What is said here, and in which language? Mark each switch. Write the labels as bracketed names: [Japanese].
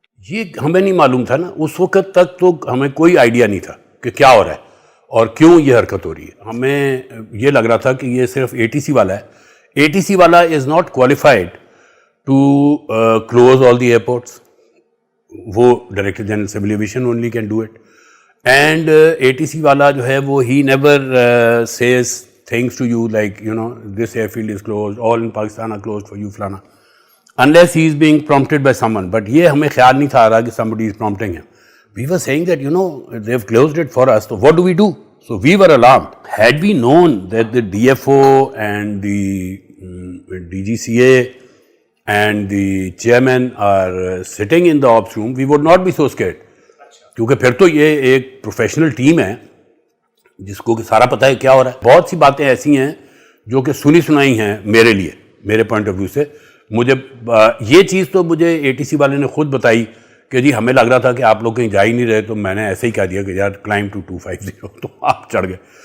[Urdu] یہ ہمیں نہیں معلوم تھا نا اس وقت تک, تو ہمیں کوئی آئیڈیا نہیں تھا کہ کیا ہو رہا ہے اور کیوں یہ حرکت ہو رہی ہے. ہمیں یہ لگ رہا تھا کہ یہ صرف اے ٹی سی والا ہے. اے ٹی سی والا [English] Is not qualified to close all the airports. وہ director general civil aviation only can do it. And A T C والا [Urdu] جو ہے وہ [English] ہی never says things to you like, you know, this airfield is closed, all in Pakistan are closed for you, flana. Unless he is being prompted by someone. [Urdu] But یہ ہمیں خیال نہیں تھا آ رہا کہ [English] somebody is prompting him. We were saying that, you know, they've closed it for us, so what do we do? So we were alarmed. Had we known that the DFO and the DGCA and the chairman are sitting in the ops room, we would not be so scared. [Urdu] کیونکہ پھر تو یہ ایک professional team ہے جس کو کہ سارا پتہ ہے کیا ہو رہا ہے. بہت سی باتیں ایسی ہیں جو کہ سنی سنائی ہیں میرے لیے, میرے پوائنٹ آف ویو سے. مجھے یہ چیز تو مجھے اے ٹی سی والے نے خود بتائی کہ جی ہمیں لگ رہا تھا کہ آپ لوگ کہیں جا ہی نہیں رہے, تو میں نے ایسے ہی کہہ دیا کہ یار کلائم ٹو 250, تو آپ چڑھ گئے.